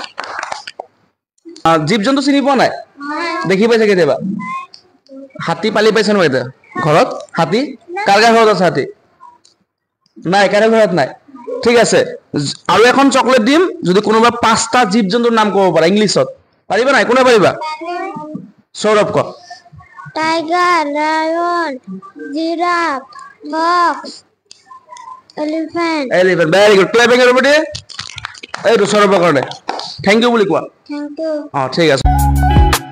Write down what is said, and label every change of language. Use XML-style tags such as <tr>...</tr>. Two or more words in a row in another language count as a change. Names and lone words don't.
<as>জীৱ জন্তু চিনি পোৱা নাই দেখি পাইছে কেতিয়াবা হাতী পালি পাইছে নহয় এতিয়া ঘৰত হাতী কাৰ কাৰ ঘৰত আছে হাতী নাই কাৰ ঘৰত নাই ঠিক আছে আৰু এখন চকলেট দিম যদি কোনোবা পাঁচটা জীৱ জন্তুৰ নাম ক'ব পাৰা ইংলিছত পাৰিবা নাই কোনে পাৰিবা সৌৰভ ক</as> <en>Tiger Lion Giraffe Fox Elephant elephant very good clapping everybody</en> <as>এইটো সৌৰভৰ কাৰণে</as> <en>thank you</en> <as>বুলি কোৱা</as> <en>Thank you</en> <as>ঠিক আছে</as>